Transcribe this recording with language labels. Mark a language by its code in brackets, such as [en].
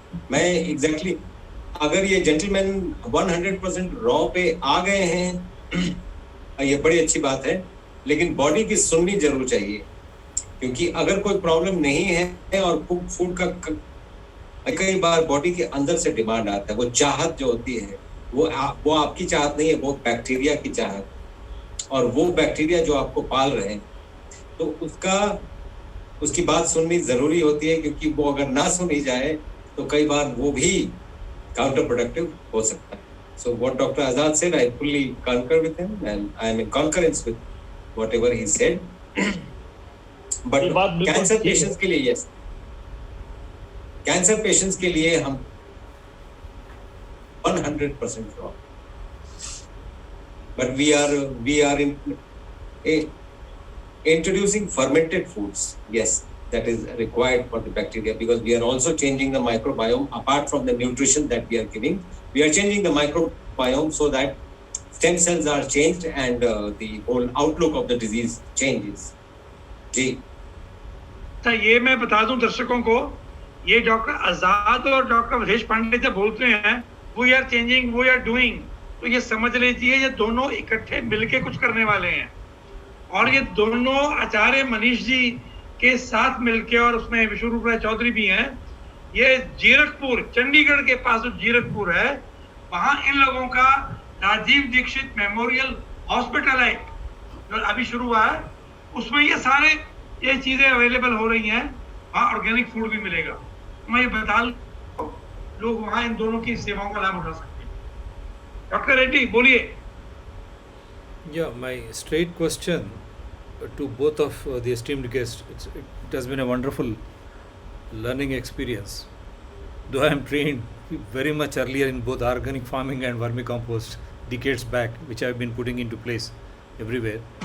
[hi] मैं एग्जैक्टली अगर ये जेंटलमैन 100% रॉ पे आ गए हैं ये बड़ी अच्छी बात है, लेकिन बॉडी की सुननी जरूर चाहिए, क्योंकि अगर कोई प्रॉब्लम नहीं है और कुक फूड का कई बार बॉडी के अंदर से डिमांड आता है, वो चाहत जो होती है वो आपकी चाहत नहीं है, वो बैक्टीरिया की चाहत, और वो बैक्टीरिया जो आपको पाल रहे हैं, तो उसकी बात सुननी जरूरी होती है, क्योंकि वो अगर ना सुनी जाए तो कई बार वो भी काउंटर प्रोडक्टिव हो सकता है। [en] So what Dr. Azad said, I fully concur with him, and I am in concurrence with whatever he said. But cancer patients [hi] के लिए, [en] yes, cancer patients के लिए हम 100% raw, but we are introducing fermented foods, yes, that is required for the bacteria, because we are also changing the microbiome. Apart from the nutrition that we are giving, we are changing the microbiome so that stem cells are changed and the whole outlook of the disease changes. [hi] जी, तो ये मैं बता दूं दर्शकों को, ये doctor आजाद और doctor Awadhesh Pandey जब बोलते हैं [en] we are changing, we are doing, [hi] तो ये समझ लीजिए ये दोनों इकट्ठे मिलके कुछ करने वाले हैं। और ये दोनों आचार्य मनीष जी के साथ मिलके, और उसमें विश्वरूप राय चौधरी भी हैं, ये जीरकपुर, चंडीगढ़ के पास जो जीरकपुर है, वहाँ इन लोगों का राजीव दीक्षित मेमोरियल हॉस्पिटल है जो अभी शुरू हुआ है, उसमें ये सारे ये चीजें अवेलेबल हो रही हैं। वहाँ ऑर्गेनिक फूड भी मिलेगा। मैं ये बता लोग वहाँ इन दोनों की सेवाओं का लाभ उठा सकते हैं। डॉक्टर रेड्डी बोलिए। [en] Yeah, my straight question to both of the esteemed guests. It has been a wonderful learning experience. Though I am trained very much earlier in both organic farming and vermicompost decades back, which I have been putting into place everywhere.